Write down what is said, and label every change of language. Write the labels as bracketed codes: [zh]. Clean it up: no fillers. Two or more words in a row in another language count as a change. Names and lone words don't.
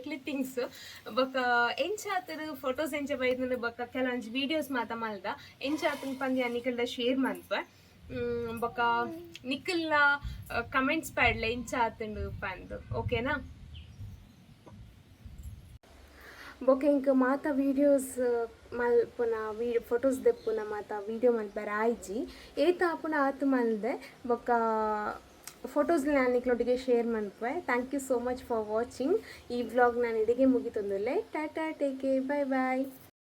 [tcy] ಕ್ಲಿಪ್ಪಿಂಗ್ಸ್ ಬೊಕ ಎಂಚಾತರು ಫೋಟೋಸ್ ಎಂಚ ಬೈದು ಬೊಕ ಕೆಲವೊಂಜಿ ವೀಡಿಯೋಸ್ ಮಾತ ಮಲ್ದ ಎಂಚಾತನ ಪಂದ್ಯ ನಿಕಲ್ದ ಶೇರ್ ಮನ್ಪ ಬೊಕ ನಿಕಲ್ನ ಕಮೆಂಟ್ಸ್ ಪ್ಯಾಡ್ಲ ಎಂಚಾತಂಡು ಪಂದು ಓಕೆನಾ. ಬೊಕ ಇಂಕ ಮಾತ ವೀಡಿಯೋಸ್ ಮಲ್ಪುನ ಫೋಟೋಸ್ ದೆಪ್ಪುನ ಮಾತ ವೀಡಿಯೋ ಮಲ್ಪರ ಆಯ್ಜಿ ಏತ ಆಪುನ ಆತು ಮಲ್ದೆ ಬೊಕ ಫೋಟೋಸ್ ನಾನು ನಿಕ್ಲೊಟ್ಟಿಗೆ ಶೇರ್ ಮನ್ಪೆ. [en] thank you so much for watching. [tcy] ಈ ವ್ಲಾಗ್ ನಾನು ಇಡಿಗೆ ಮುಗಿತೊಂದುಲ್ಲೆ. [en] tata take care bye bye.